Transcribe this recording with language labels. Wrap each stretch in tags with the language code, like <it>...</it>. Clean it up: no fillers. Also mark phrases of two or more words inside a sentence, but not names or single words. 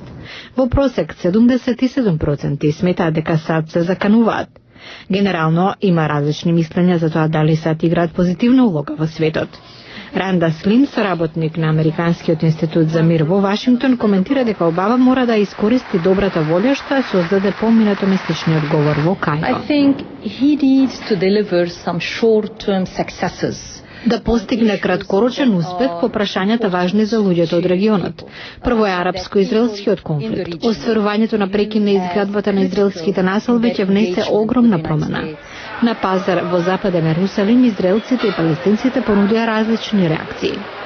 <mk>Во просек 77% сметаат дека САД се закануваат. Генерално има различни мислења за тоа дали САД играат позитивна улога во светот. Ранда Слим, соработник на Американскиот институт за мир во Вашингтон, коментира дека Обама мора да искористи добрата волја што ја создаде поминатоместичниот говор во Кајро.</mk> <en>I think he needs to deliver some short-term successes.</en> <mk>Да постигне краткорочен успех по прашањата важни за луѓето од регионот. Прво е арапско-израелскиот конфликт. Остварувањето на прекин на изградбата на израелските населби ќе внесе огромна промена. На пазар во западен Ерусалим израелците и палестинците понудија различни реакции.</mk>